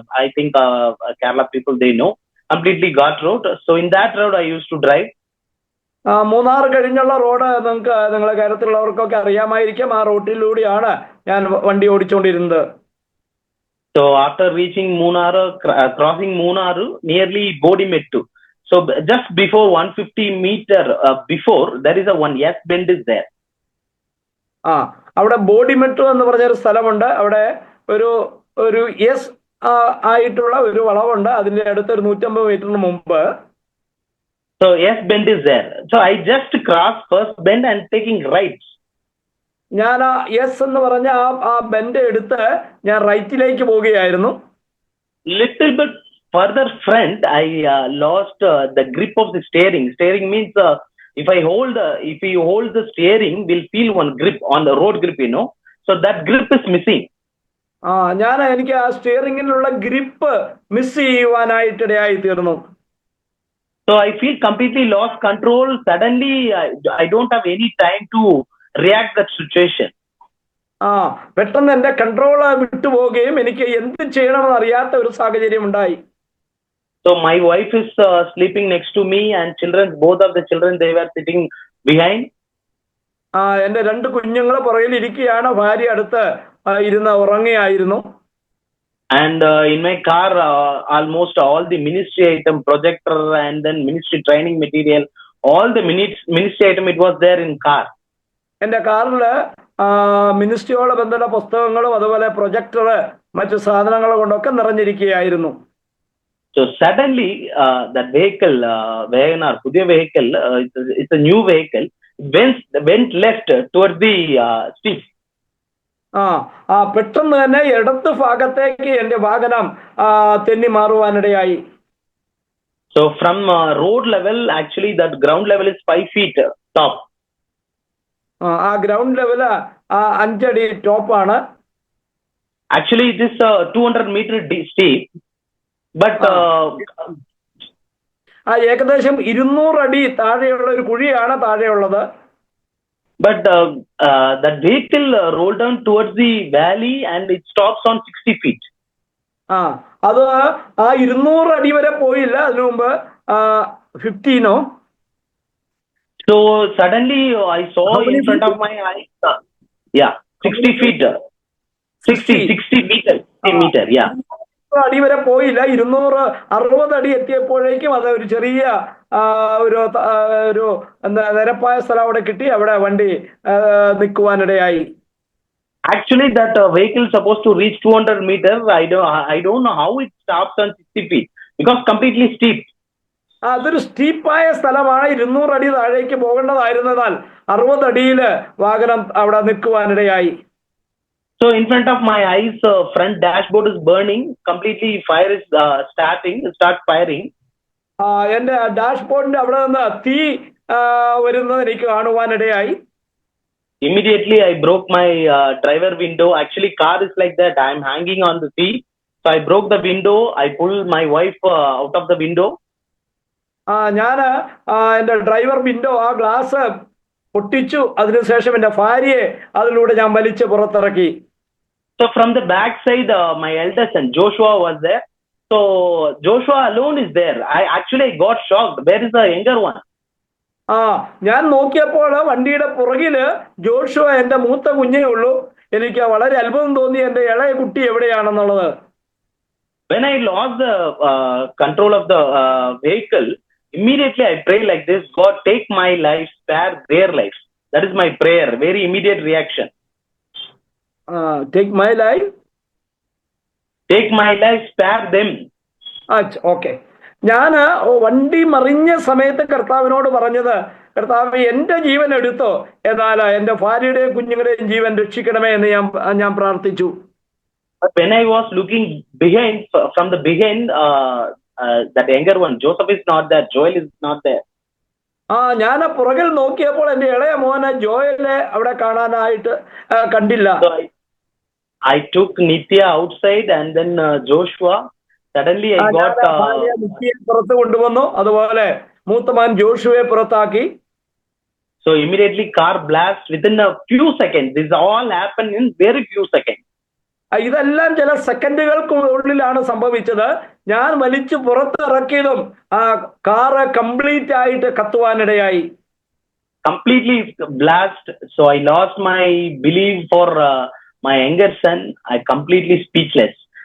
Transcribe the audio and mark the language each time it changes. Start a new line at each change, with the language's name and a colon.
English: I think Kerala people, they know completely Ghat road. So in that road I used to drive.
Malayalam: Munnar കഴിഞ്ഞുള്ള road നിങ്ങളെ കേരളത്തിലുള്ളവർക്കൊക്കെ അറിയാമായിരിക്കും. ആ റൂട്ടിലൂടെയാണ് ഞാൻ വണ്ടി ഓടിച്ചുകൊണ്ടിരുന്നത്.
English: So after reaching Munnaru, crossing Munnaru, nearly Bodimettu. So just before 150 meter before, there is a one yes bend is there.
Malayalam: അവിടെ ബോഡിമെട്രോ എന്ന് പറഞ്ഞൊരു സ്ഥലമുണ്ട്. അവിടെ ഒരു യെസ് ആയിട്ടുള്ള ഒരു വളവുണ്ട്. അതിന്റെ അടുത്ത് ഒരു 150 മീറ്ററിന് മുമ്പ്.
English: So yes bend is there. So I just crossed first bend and taking right.
Malayalam: ഞാൻ യെസ് എന്ന് പറഞ്ഞ ആ ബെൻഡ് എടുത്ത് ഞാൻ റൈറ്റിലേക്ക് പോവുകയായിരുന്നു.
English: Little bit further front, I lost the grip of the steering. Steering means if you hold the steering, we'll feel one grip on the road grip, you know. So that grip is missing.
Malayalam: എനിക്ക് ആ സ്റ്റിയറിംഗിനുള്ള grip miss ചെയ്യുവാനായിട്ടിടയായി തീർന്നു.
English: So I feel completely lost control. Suddenly, I don't have any time to react that situation.
Malayalam: പെട്ടെന്ന് എന്റെ control വിട്ടുപോവുകയും എനിക്ക് എന്ത് ചെയ്യണമെന്ന് അറിയാത്ത ഒരു സാഹചര്യം ഉണ്ടായി.
English: So my wife is sleeping next to me, and both of the children, they were sitting behind.
Malayalam: എന്റെ 2 കുഞ്ഞുങ്ങൾ പുറകിൽ ഇരിക്കുകയാണ്, ഭാര്യ അടുത്ത് ഇരുന്ന് ഉറങ്ങുകയായിരുന്നു.
English: And in my car, almost all the ministry item, projector, and then ministry training material, all the ministry item, it was there in car.
Malayalam: എന്റെ കാറില് മിനിസ്ട്രിയോട് ബന്ധപ്പെട്ട പുസ്തകങ്ങളും അതുപോലെ പ്രൊജക്ടർ മറ്റു സാധനങ്ങൾ കൊണ്ടൊക്കെ നിറഞ്ഞിരിക്കുകയായിരുന്നു.
English: So suddenly that vehicle, Wagoner,
Malayalam: Pudhiya
English: vehicle, it's a new vehicle, went left towards the street.
Malayalam: പെട്ടെന്ന് തന്നെ ഇടത്ത് ഭാഗത്തേക്ക് എന്റെ വാഹനം തെന്നി മാറുവാനിടയായി.
English: So from road level, actually that ground level is 5 feet top.
Malayalam: ആ ഗ്രൗണ്ട് ലെവല് 5 അടി ടോപ്പാണ്.
English: Actually it is 200 meter steep, but
Malayalam: ഏകദേശം 200 അടി താഴെയുള്ള ഒരു കുഴിയാണ് താഴെയുള്ളത്.
English: But that vehicle rolled down towards the valley and it stops on 60 feet.
Malayalam: അത് 200 അടി വരെ പോയില്ല, അതിനു മുമ്പ് 15.
English: So suddenly I saw in front of my eyes, 60 feet, 60 meter, yeah.
Malayalam: അടി വരെ പോയില്ല, 260 അടി എത്തിയപ്പോഴേക്കും അത് ഒരു ചെറിയ ഒരു എന്താ നിരപ്പായ സ്ഥലം അവിടെ കിട്ടി. അവിടെ വണ്ടി നിൽക്കുവാനിടയായി.
English: Actually that vehicle is supposed to reach 200 meters. I don't know how it stops on 60 feet because completely steep.
Malayalam: അതൊരു സ്റ്റീപ്പായ സ്ഥലമാണ്. 200 അടി താഴേക്ക് പോകേണ്ടതായിരുന്നതാൽ 60 അടിയിൽ വാഹനം അവിടെ നിൽക്കുവാനിടയായി.
English: So in front of my eyes, front dashboard is burning completely. Fire is start firing.
Malayalam: എന്റെ ഡാഷ്ബോർഡിന്റെ അവിടെ നിന്ന് തീ വരുന്നത് എനിക്ക് കാണുവാനിടയായി.
English: Immediately I broke my driver window. Actually car is like that, I am hanging on the seat. So I broke the window. I pulled my wife out of the window.
Malayalam: ഞാൻ എന്റെ driver window ആ glass പൊട്ടിച്ചു. അതിനുശേഷം എന്റെ ഭാര്യയെ അതിലൂടെ ഞാൻ വലിച്ച് പുറത്തിറക്കി.
English: So from the back side, my eldest son Joshua was there. So Joshua alone is there. I got shocked. Where is the younger one?
Malayalam: ഞാൻ നോക്കിയപ്പോൾ വണ്ടിയുടെ പുറകില് ജോഷുവ എന്റെ മൂത്ത കുഞ്ഞേ ഉള്ളൂ. എനിക്ക് വളരെ അത്ഭുതം തോന്നി എന്റെ ഇളയ കുട്ടി എവിടെയാണെന്നുള്ളത്.
English: When I lost the control of the vehicle, immediately I pray like this: God, take my life, spare their lives. That is my prayer. Very immediate reaction. Take my life. Take my life, spare them. Okay.
Malayalam: ഞാൻ വണ്ടി മറിഞ്ഞ സമയത്ത് കർത്താവിനോട് പറഞ്ഞത്, കർത്താവ് എന്റെ ജീവൻ എടുത്തോ, എന്നാൽ എന്റെ ഭാര്യയുടെയും കുഞ്ഞുങ്ങളുടെയും ജീവൻ രക്ഷിക്കണമേ എന്ന് ഞാൻ പ്രാർത്ഥിച്ചു.
English: But when I was looking behind, from the behind, that younger one, Joseph is not there, Joel is not there.
Malayalam: ഞാൻ പുറകിൽ നോക്കിയപ്പോൾ എന്റെ ഇളയ മോനെ ജോയലെ അവിടെ കാണാനായിട്ട് കണ്ടില്ല.
English: So I took Nitya outside and then Joshua. Suddenly I got
Malayalam: നിത്യയെ പുറത്ത് കൊണ്ടുവന്നു, അതുപോലെ മൂത്തമാൻ ജോഷുവെ പുറത്താക്കി.
English: So immediately car blast within a few seconds. This all happened in very few seconds.
Malayalam: ഇതെല്ലാം ചില സെക്കൻഡുകൾക്കുള്ളിലാണ് സംഭവിച്ചത്. ഞാൻ വലിച്ചു പുറത്തിറക്കിയതും കാറ് കംപ്ലീറ്റ് ആയിട്ട് കത്തുവാനിടയായി.
English: Completely blast. So I lost my belief for my younger son. I completely speechless.